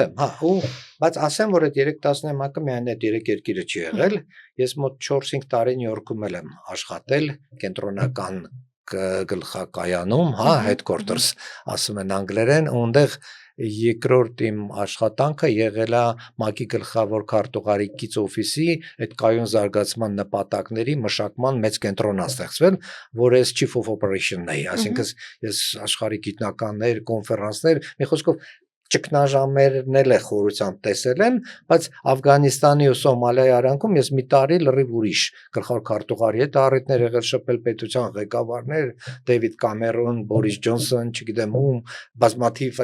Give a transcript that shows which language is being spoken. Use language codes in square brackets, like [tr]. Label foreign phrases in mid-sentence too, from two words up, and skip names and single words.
[hy] Փորձեմ, հա, ու բայց ասեմ, որ այդ 3 տասնամյակը միայն այդ 3 երկիրը չի եղել, ես մոտ 4-5 տարի Նյու Յորքում եմ աշխատել կենտրոնական գլխակայանում, հա, headquarters ասում են անգլերեն, ու այնտեղ երկրորդ իմ աշխատանքը եղել է ՄԱԿ-ի գլխավոր քարտուղարի կից օֆիսի այդ կայուն զարգացման նպատակների մշակման մեծ կենտրոնն է ստեղծվել, որը ես chief [en] of operation- [hy] ն էի, այսինքն ես աշխարհի գիտնականներ, կոնֆերանսներ, մի խոսքով ճգնաժամերն էլ է խորությամբ տեսել եմ, բայց Աֆղանիստանի ու Սոմալիայի արանքում ես մի տարի լրիվ ուրիշ գլխավոր քարտուղարի հետ առիթներ եղել շփել պետության ղեկավարներ, Դեյվիդ Կամերոն, Բորիս Ջոնսոն, չգիտեմ ում, բազմաթիվ